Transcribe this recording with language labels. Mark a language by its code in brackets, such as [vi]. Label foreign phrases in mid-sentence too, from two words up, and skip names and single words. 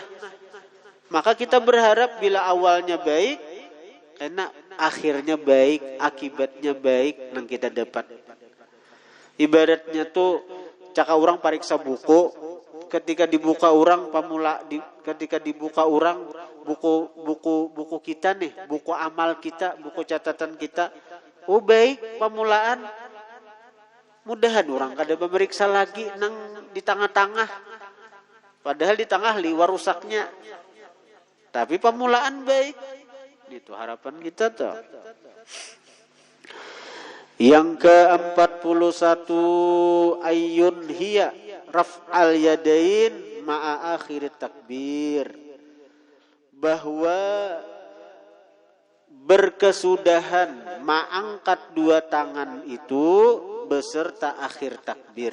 [id] Maka kita berharap bila awalnya baik, enak, akhirnya baik, akibatnya baik yang kita dapat. [bjn] Ibaratnya tuh caka orang pariksa buku, ketika dibuka orang ketika dibuka orang buku kita nih, buku amal kita, buku catatan kita, oh baik pemulaan, mudahan orang kada memeriksa lagi nang di tengah-tengah, padahal di tengah liwar rusaknya, tapi pemulaan baik. [id] Itu harapan kita tuh. Yang ke-41 [ar] أي هي رفع اليدين مع آخر التكبير, [id] bahwa berkesudahan mengangkat dua tangan itu beserta akhir takbir.